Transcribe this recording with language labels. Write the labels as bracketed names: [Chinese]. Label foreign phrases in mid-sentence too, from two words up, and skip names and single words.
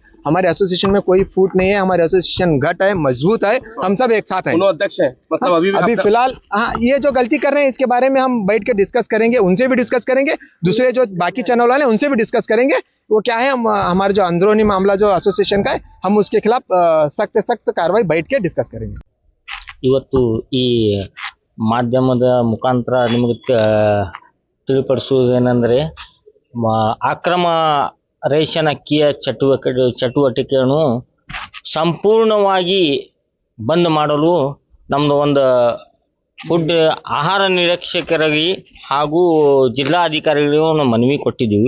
[Hindi] हमारे एसोसिएशन में कोई फूट नहीं है। हमारे एसोसिएशन घट है, मजबूत है, हम सब एक साथ हैं। दोनों अध्यक्ष हैं, मतलब अभी फिलहाल हाँ, ये जो गलती कर रहे हैं इसके बारे में हम बैठ के डिस्कस करेंगे, उनसे भी डिस्कस करेंगे, दूसरे जो बाकी चैनल वाले हैं उनसे भी डिस्कस करेंगे। वो क्या है, हमारा जो अंदरूनी मामला जो एसोसिएशन का है, हम उसके खिलाफ सख्त कार्रवाई बैठ के डिस्कस करेंगे। [Kannada] ಇವತ್ತು ಈ ಮಾಧ್ಯಮದ ಮುಖಾಂತರ ನಿಮಗೆ ತಿಳಿಪಡಿಸುವುದೇನೆಂದರೆ ಅಕ್ರಮ ರೇಷನ್ ಅಕ್ಕಿಯ ಚಟುವಟಿಕೆಯನ್ನು ಸಂಪೂರ್ಣವಾಗಿ ಬಂದ್ ಮಾಡಲು ನಮ್ಮದು ಒಂದು ಫುಡ್ ಆಹಾರ ನಿರೀಕ್ಷಕರಾಗಿ ಹಾಗೂ ಜಿಲ್ಲಾಧಿಕಾರಿಗಳಿಗೂ ನಾವು ಮನವಿ ಕೊಟ್ಟಿದ್ದೀವಿ.